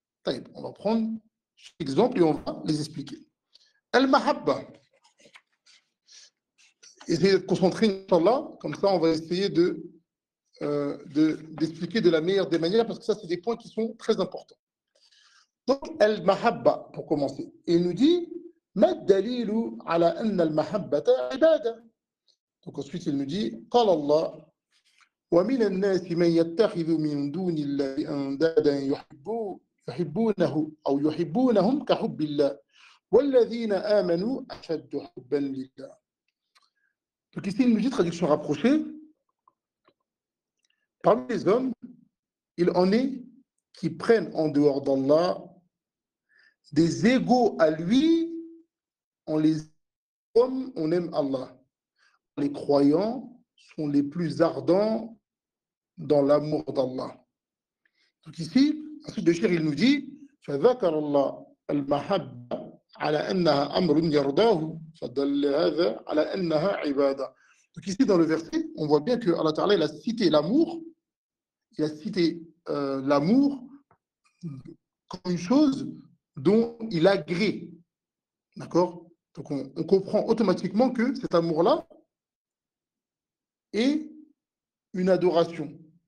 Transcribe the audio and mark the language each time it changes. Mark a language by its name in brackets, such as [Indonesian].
[Arabic] طيب, [French] on va prendre chaque exemple et on va les expliquer. Al-Mahabba. Essayez de concentrer, Inch'Allah, comme ça on va essayer d'expliquer de la meilleure des manières, parce que ça c'est des points qui sont très importants. Donc, Al-Mahabba, pour commencer. Il nous dit [Arabic] ما الدليل على أن المحبة عبادة. [French] Donc ensuite il nous dit [Arabic] قال الله ومن الناس من يتخذ من دون الله أندادا يحبونه أو يحبونهم كحب الله والذين آمنوا أشد حبا لله. [French] Donc ici il nous dit, traduction rapprochée, parmi les hommes, il en est qui prennent en dehors d'Allah des égaux à lui. On les hommes, on aime Allah. Les croyants sont les plus ardents dans l'amour d'Allah. Donc ici, ensuite le cheikh il nous dit [Arabic] فذكر الله المحبة على أنها أمر يرضاه فدل هذا على أنها عبادة. [French] Donc ici dans le verset, on voit bien que Allah Ta'ala il a cité l'amour, il a cité l'amour comme une chose dont il agrée. D'accord? Donc on comprend automatiquement que cet amour-là est une adoration.